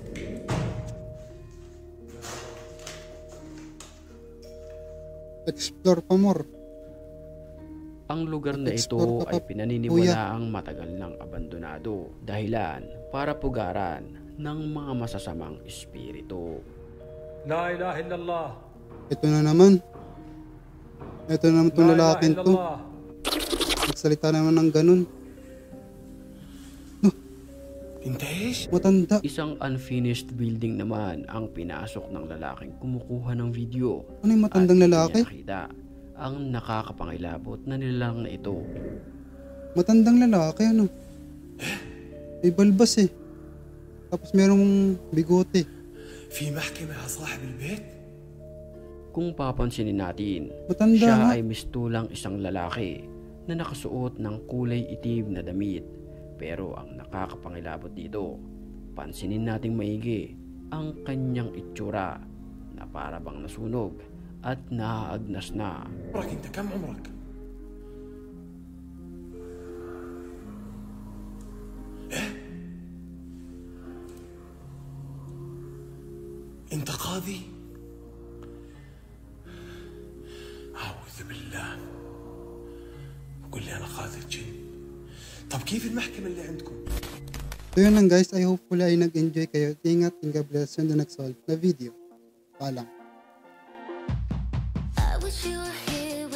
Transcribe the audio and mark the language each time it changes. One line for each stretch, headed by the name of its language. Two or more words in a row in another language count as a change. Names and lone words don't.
English: Explore pa more.
Filipino: Ang lugar na ito Explore ka ay pa, pinaniniwalaang matagal ng abandonado dahilan para pugaran ng mga masasamang espiritu.
Arabic: لا إله إلا الله
Filipino: Ito na naman. Ito na naman itong
Arabic: لا إله
Filipino: lalaking
Arabic: إلا
Filipino: to.
Arabic: الله
Filipino: Nagsalita naman ng ganun.
Arabic: أنت إيش؟
Filipino: Matanda. Isang
English: unfinished building
Filipino: naman ang pinasok ng lalaking kumukuha ng video. Ano yung matandang At lalaki? hindi niya nakita ang nakakapangilabot na nilalang na ito. Matandang lalaki, ano? May balbas eh. Tapos merong bigote.
Arabic: في محكمة على صاحب البيت؟
Filipino: Kung papansinin natin, Matanda siya nga. ay mistulang isang lalaki na nakasuot ng kulay itim na damit. Pero ang nakakapangilabot dito, pansinin nating maigi ang kanyang itsura na para bang nasunog at naaagnas na.
Arabic: عمرك أنت كم عمرك؟ أنت قاضي؟ أعوذ بالله وقل لي أنا قاضي الجن. طب كيف المحكمة اللي عندكم؟
Filipino: So yun lang guys,
English: I hopefully
Filipino: ay nag-enjoy kayo.
English: Ingat and God bless you on the next solve na video. Paalam. I wish you were here.